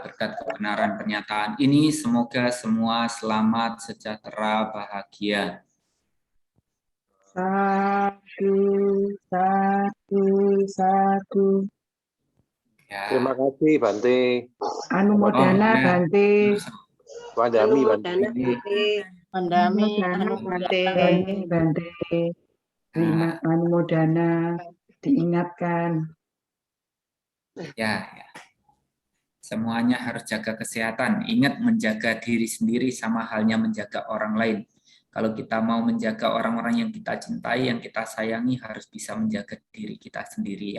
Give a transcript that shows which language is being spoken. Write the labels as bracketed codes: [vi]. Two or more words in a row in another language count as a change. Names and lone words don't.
[id] Berkat kebenaran pernyataan ini, semoga semua selamat, sejahtera, bahagia. Satu, satu, satu. Ya. Terima kasih Bante. Anumodana ya. Bante. [pi] Wadami Bante. Mandami, Bante. Bante. [id] Terima anumodana. Diingatkan. Ya. Semuanya harus jaga kesehatan. Ingat, menjaga diri sendiri sama halnya menjaga orang lain. Kalau kita mau menjaga orang-orang yang kita cintai, yang kita sayangi, harus bisa menjaga diri kita sendiri ya.